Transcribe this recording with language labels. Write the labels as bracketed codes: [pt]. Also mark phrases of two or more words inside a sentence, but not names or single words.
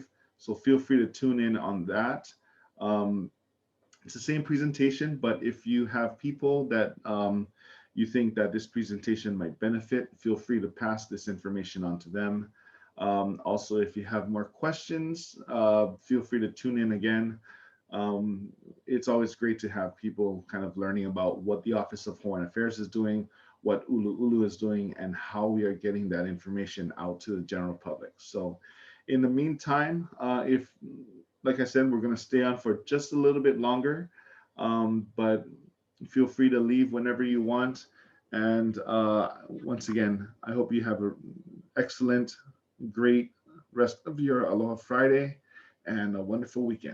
[en] So feel free to tune in on that. It's the same presentation, but if you have people that you think that this presentation might benefit, feel free to pass this information on to them. Also, if you have more questions, feel free to tune in again. It's always great to have people kind of learning about what the Office of Hawaiian Affairs is doing, what ʻUluʻulu is doing, and how we are getting that information out to the general public. So in the meantime, like I said, we're going to stay on for just a little bit longer, but feel free to leave whenever you want. And once again, I hope you have an excellent great rest of your Aloha Friday and a wonderful weekend.